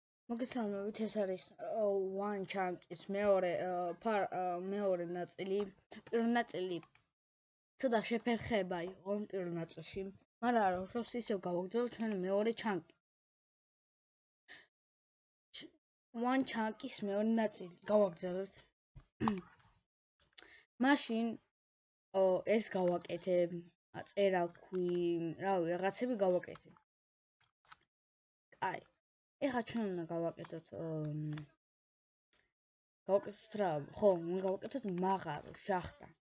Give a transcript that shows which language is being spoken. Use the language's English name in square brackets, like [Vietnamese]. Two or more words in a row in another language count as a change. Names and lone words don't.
[Georgian] მოგესალმებით, ეს არის One Chunk-ის მეორე ნაწილი. პირველი ნაწილი ცოტა შეფერხება იყო პირველ ნაწილში, მაგრამ არა, უშავს ისევ გავაგრძელებთ ჩვენ მეორე chunk. One Chunk-ის მეორე ნაწილი გავაგრძელებთ. მაშინ ეს გავაკეთე, წერა ქვი, რავი, რაღაცები გავაკეთე. აი ეხლა ჩვენ უნდა გავაკეთოთ რა, ხო, უნდა გავაკეთოთ მაღარო, შახტა.